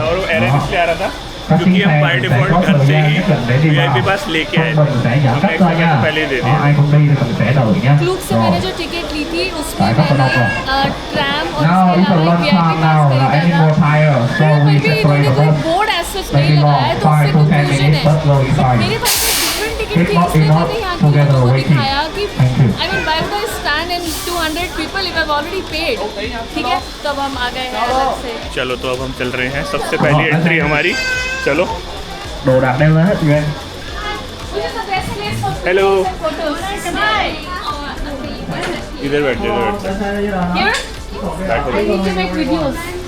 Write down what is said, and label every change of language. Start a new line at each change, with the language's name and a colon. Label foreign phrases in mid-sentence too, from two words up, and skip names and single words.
Hindi: और वो एरर इसलिए आ रहा था क्योंकि हम
English: by default
Hindi: घर से ही
English: VIP pass
Hindi: लेके आए थे, हमने एक सेकंड पहले ही दे दिया। फ्लूक से मैंने जो टिकट ली थी उसमें मैंने ट्रैम और इसके अलावा
English: VIP pass
Hindi: खरीदा था। पर भी इन्होंने कोई
English: board access
Hindi: नहीं लगाया, तो उससे कंफ्यूजन है। मेरे पास
English: different ticket
Hindi: थी, इसमें मैंने यहाँ की लोगों को दिखाया कि
English: I mean why would I stand in 200 people if I have already paid.
Hindi: ठीक है, तब हम आ गए हैं अलग से। चलो तो अब हम चल रहे हैं, सबसे पहली एंट्री हमारी। चलो
Vietnamese: đồ đạc đem lên hết Duyên.
Hindi: हेलो,
English: Hi.
Hindi: इधर बैठ जाओ, इधर बैठ जाओ।
English: Here?
Hindi: बैठो,
English: I need to make videos.